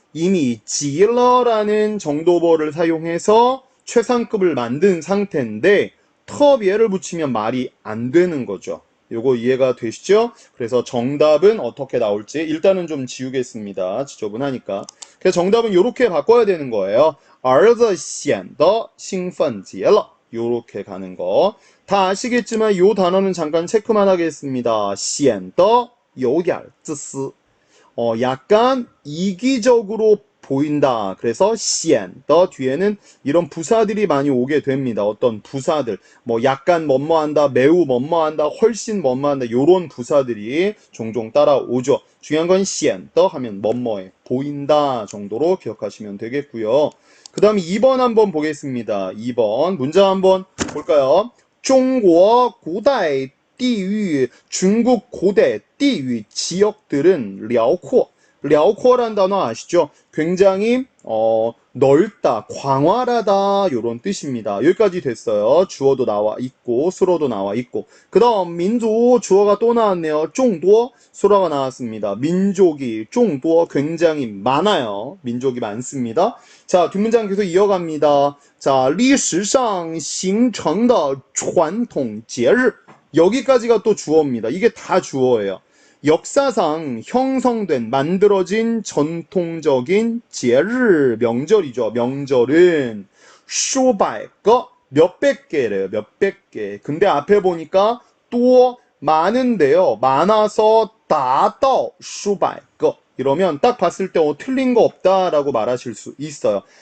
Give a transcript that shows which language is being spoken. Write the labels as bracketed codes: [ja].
[ko] 이미 지러라는 정도보어를 사용해서 최상급을 만든 상태인데特别를 붙이면 말이 안 되는 거죠. 요거 이해가 되시죠? 그래서 정답은 어떻게 나올지 일단은 좀 지우겠습니다. 지저분하니까. 그래서 정답은 요렇게 바꿔야 되는 거예요. [zh] 儿子显得兴奋极了 요렇게 가는 거. [ko] 다 아시겠지만 요 단어는 잠깐 체크만 하겠습니다. [zh] 显得有点自私 [ko] 약간 이기적으로 보인다. 그래서 显더 뒤에는 이런 부사들이 많이 오게 됩니다. 어떤 부사들, 뭐 약간 뭐뭐한다, 매우 뭐뭐한다, 훨씬 뭐뭐한다 요런 부사들이 종종 따라오죠. 중요한 건 显더 하면 뭐뭐해 보인다 정도로 기억하시면 되겠고요. 그 다음에 2번 한번 보겠습니다. 2번 문장 한번 볼까요? [zh] 中国古代地域 [ko] 중국 고대 地域 지역들은 辽阔란 단어 아시죠? 굉장히 넓다, 광활하다 이런 뜻입니다. 여기까지 됐어요. 주어도 나와 있고 수로도 나와 있고 그 다음 민족 주어가 또 나왔네요. 众多 수로가 나왔습니다. 민족이 众多 굉장히 많아요. 민족이 많습니다. 자, 뒷문장 계속 이어갑니다. 자, [zh] 历史上形成的传统节日 [ko] 여기까지가 또 주어입니다. 이게 다 주어예요. 역사상 형성된 만들어진 전통적인节日 명절이죠. 명절은 数百个 몇백 개래요. 몇백 개. 근데 앞에 보니까 또 많은데요. 많아서 [zh] 达到 数百个 [ko] 이러면 딱 봤을 때 틀린 거 없다라고 말하실 수 있어요.